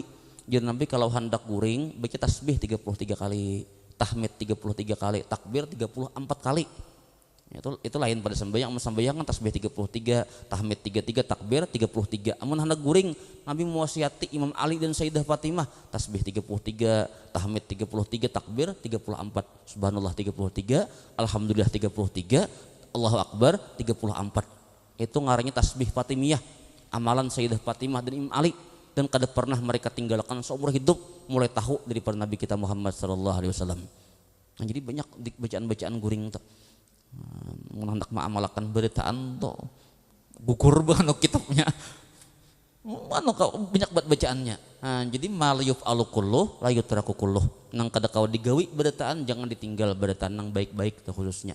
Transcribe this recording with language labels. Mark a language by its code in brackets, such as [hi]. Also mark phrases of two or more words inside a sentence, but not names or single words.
[bjn] Jadi Nabi kalau hendak guring baca tasbih 33 kali, tahmid 33 kali, takbir 34 kali. Itu lain pada sembahyang kan tasbih 33, tahmid 33, takbir 33. Amun hendak guring Nabi mewasiati Imam Ali dan Sayyidah Fatimah tasbih 33, tahmid 33, takbir 34, subhanallah 33, alhamdulillah 33, [ar] الله أكبر [bjn] 34. Itu ngarannya tasbih Fatimiyah, amalan Sayyidah Fatimah dan Imam Ali, dan kada pernah mereka tinggalkan seumur hidup mulai tahu daripada Nabi kita Muhammad [ar] صلى الله عليه وسلم. [bjn] Nah, jadi banyak bacaan-bacaan guring tuh. Hendak mengamalkan beritaan tuh gugur banget kitabnya. Mana banyak bacaannya. Nah, jadi [ar] ما لا يدرك كله لا يترك كله. [bjn] Nang kada kau digawi beritaan jangan ditinggal beritaan nang baik-baik tuh khususnya.